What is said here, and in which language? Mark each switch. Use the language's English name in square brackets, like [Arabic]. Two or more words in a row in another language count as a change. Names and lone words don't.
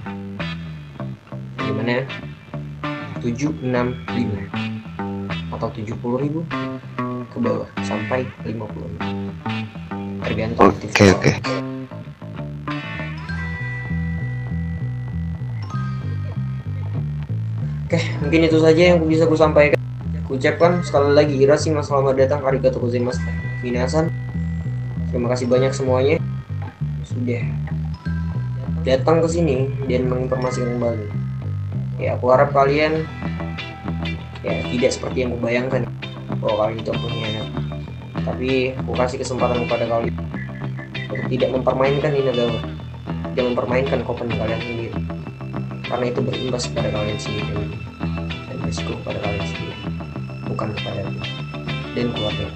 [Indonesian] Gimana? 765 atau 70.000 ke bawah sampai 50.000. Tergantung aktivitas. Oke. Oke, mungkin itu saja yang bisa aku sampaikan. Aku ucapkan sekali lagi Irasimas, selamat datang, [Japanese] ありがとうございます、皆さん. [Indonesian] Terima kasih banyak semuanya sudah datang ke sini dan menginformasikan kembali. Ya, aku harap kalian ya tidak seperti yang kubayangkan bahwa kalian itu pengkhianat. Tapi aku kasih kesempatan kepada kalian untuk tidak mempermainkan Inagawa, tidak mempermainkan company kalian sendiri, karena itu berimbas kepada kalian sendiri dan risiko kepada kalian sendiri, bukan kepada aku dan keluarga aku.